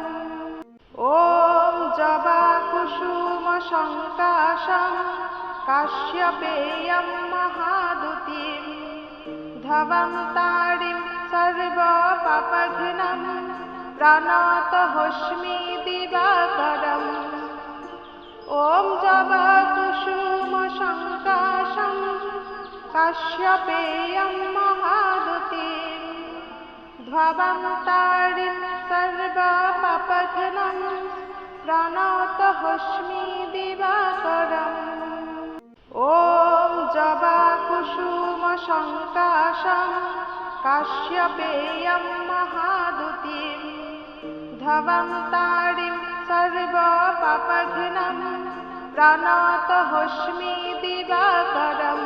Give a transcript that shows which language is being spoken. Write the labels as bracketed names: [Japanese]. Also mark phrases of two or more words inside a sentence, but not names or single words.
[Sanskrit] ওম জবা কুসুম সংকাশম কাশ্যপেয়ম মহাদুতিম ধ্ববন্তারিম সর্ব পাপঘ্নম প্রণতহস্মি দিবাকরম। ওম জবা কুসুম সংকাশম কাশ্যপেয়ম মহাদুতিম ধ্ববন্তারিম সর্ব পাপঘ্নম प्रणतोऽस्मि दिवाकरम्। ॐ जवाकुसुमसङ्काशं काश्यपेयं महादुतिं धवन्तारिं सर्वपापघ्नं प्रणतोऽस्मि दिवाकरम्।